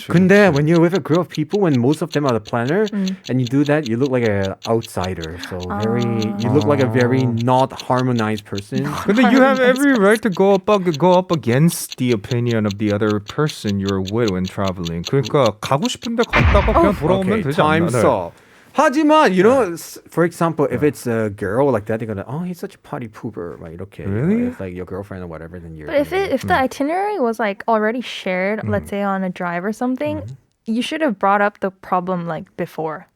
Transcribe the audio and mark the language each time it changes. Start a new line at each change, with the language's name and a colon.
Korean: 근데
English: when you're with a group of people, when most of them are the planner, and you do that, you look like an outsider. So you look like a very not harmonized person. But you have every right to go up against the opinion of the other person you're with when traveling.
Korean: 그러니까 가고 싶은데 갔다가 그냥 돌아오면 되지 않나?
English: Time's up.
Korean: 하지만,
English: you know, for example, if it's a girl like that, they're gonna, he's such a party pooper, right? Okay. Really? If like your girlfriend or whatever, then you're. But if the itinerary was like already shared, let's say on a drive or something, you should have brought up the problem like before.